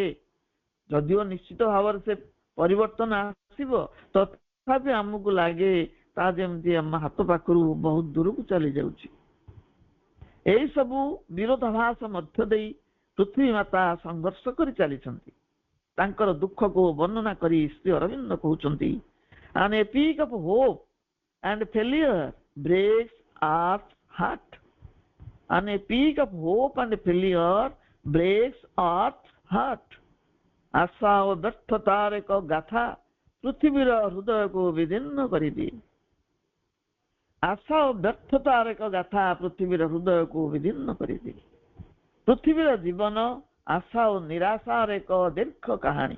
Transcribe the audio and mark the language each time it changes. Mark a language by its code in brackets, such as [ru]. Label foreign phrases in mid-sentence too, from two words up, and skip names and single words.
[or] ଯଦିଓ ନିଶ୍ଚିତ ଭାବରେ ସେ ପରିବର୍ତ୍ତନ ଆସିବ, ତଥାପି ଆମକୁ ଲାଗେ ତା ଯେମିତି ଆମ ହାତ ପାଖରୁ ବହୁତ ଦୂରକୁ ଚାଲି ଯାଉଛି। ଏହି ସବୁ ବିରୋଧାଭାସ ମଧ୍ୟ ଦେଇ ପୃଥିବୀ ମାତା ସଂଘର୍ଷ କରି ଚାଲିଛନ୍ତି। ତାଙ୍କର ଦୁଃଖକୁ ବର୍ଣ୍ଣନା କରି ଶ୍ରୀ ଅରବିନ୍ଦ କହୁଛନ୍ତି, [en] an epic of hope and failure breaks earth's heart. An epic of hope and failure breaks earth's heart. [or] ଆଶା ଓ ବ୍ୟର୍ଥତାର ଏକ ଗାଥା ପୃଥିବୀର ହୃଦୟକୁ ବିଦୀର୍ଣ୍ଣ କରିଦିଏ। ଆଶା ଓ ବ୍ୟର୍ଥତାର ଏକ ଗାଥା ପୃଥିବୀର ହୃଦୟକୁ ବିଦୀର୍ଣ୍ଣ କରିଦିଏ। ପୃଥିବୀର ଜୀବନ ଆଶା ଓ ନିରାଶାର ଏକ ଦୀର୍ଘ କାହାଣୀ।